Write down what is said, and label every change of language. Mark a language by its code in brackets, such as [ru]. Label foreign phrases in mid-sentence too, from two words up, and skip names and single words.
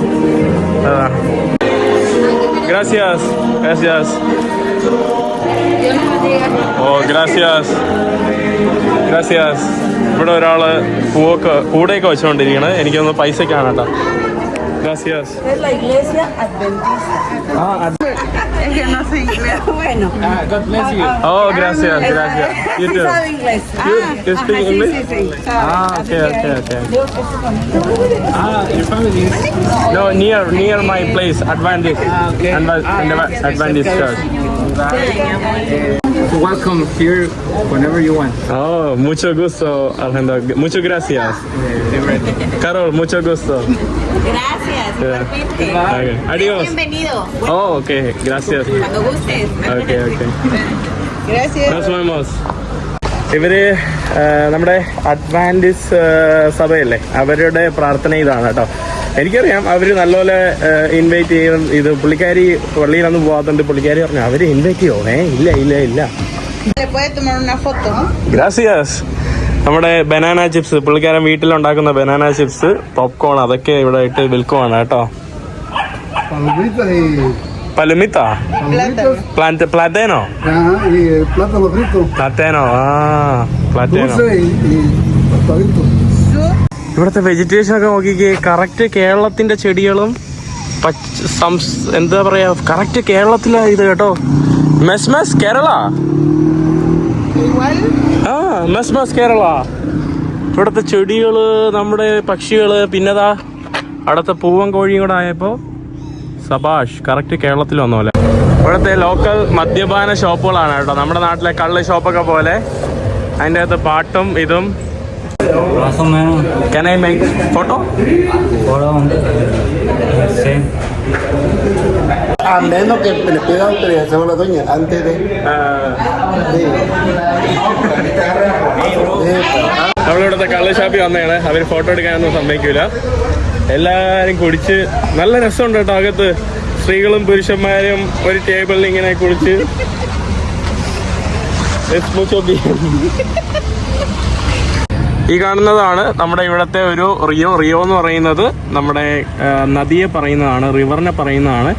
[es] Gracias gracias oh gracias gracias. [ml] ഇവിടെ ഒരാൾ കൂടെയൊക്കെ വെച്ചുകൊണ്ടിരിക്കുകയാണ്. എനിക്കൊന്ന് പൈസക്കാണ് കേട്ടോ. ഗ്രാസിയാസ്. [es] Es que no sé inglés. Bueno. [en] God bless you. [es] Oh, gracias, gracias. [en] You too. [es] ¿Sabe inglés? [en] You speak English? [es] Sí, sí, sí. [en] Okay. Your family is... No, near my place, Adventist. Okay. Adventist Church. Welcome here whenever you want. [es] Oh, mucho gusto, Alejandro. Muchas gracias. Carol, mucho gusto. Gracias, igualmente. Okay. Adiós. Bienvenido. Oh, okay. Gracias. Cuando gustes. Okay. Gracias. Nos vemos. [ml] ഇവര് നമ്മുടെ അഡ്വാൻറ്റിസ്റ്റ് സഭയല്ലേ, അവരുടെ പ്രാർത്ഥന ഇതാണ് കേട്ടോ. എനിക്കറിയാം അവർ നല്ലപോലെ ഇൻവൈറ്റ് ചെയ്യും. ഇത് പുള്ളിക്കാരി പള്ളിയിലൊന്നും പോകാത്തതുകൊണ്ട് പുള്ളിക്കാരി പറഞ്ഞു അവർ ഇൻവൈറ്റ് ചെയ്യോ? ഇല്ല. [es] ¿Le puede tomar una foto? [ml] ഗ്രാസിയാസ്. നമ്മുടെ [en] banana chips, [ml] പുള്ളിക്കാരൻ വീട്ടിലുണ്ടാക്കുന്ന [en] banana chips, [ml] പോപ്കോൺ, അതൊക്കെ ഇവിടെ ഇട്ട് വിൽക്കുവാണ് കേട്ടോ. [es] Palomita. Platano. Y plátano frito. Platano. Platano. Dulce y tostadito. [ml] ഇവിടുത്തെ വെജിറ്റേഷൻ ഒക്കെ നോക്കിക്കേ. കറക്റ്റ് കേരളത്തിന്റെ ചെടികളും എന്താ പറയാ, കറക്റ്റ് കേരളത്തിലാ ഇത് കേട്ടോ. മെസ്മസ് കേരള. മെസ്മസ് കേരള. ഇവിടുത്തെ ചെടികള്, നമ്മുടെ പക്ഷികള്, പിന്നെതാ അടുത്ത പൂവൻ കോഴിയും കൂടെ ആയപ്പോ സബാഷ്, കറക്റ്റ് കേരളത്തിൽ വന്ന പോലെ. ഇവിടുത്തെ ലോക്കൽ മദ്യപാന ഷോപ്പുകളാണ് കേട്ടോ, നമ്മുടെ നാട്ടിലെ കള്ള് ഷോപ്പൊക്കെ പോലെ. അതിൻ്റെ അകത്ത് പാട്ടും ഇതും. [en] Can I make photo? [es] A menos que le pida autorización a la doña antes de. [ml] നമ്മളിവിടുത്തെ കള്ള് ഷാപ്പിൽ വന്നതാണ്. അവർ ഫോട്ടോ എടുക്കാനൊന്നും സമ്മതിക്കൂല. എല്ലാരും കുടിച്ച് നല്ല രസമുണ്ട് കേട്ടോ. അകത്ത് സ്ത്രീകളും പുരുഷന്മാരും ഒരു ടേബിളിൽ ഇങ്ങനെ കുടിച്ച്. ഈ കാണുന്നതാണ് നമ്മുടെ ഇവിടുത്തെ ഒരു റിയോ എന്ന് പറയുന്നത് നമ്മുടെ നദിയെ പറയുന്നതാണ്, റിവറിനെ പറയുന്നതാണ്.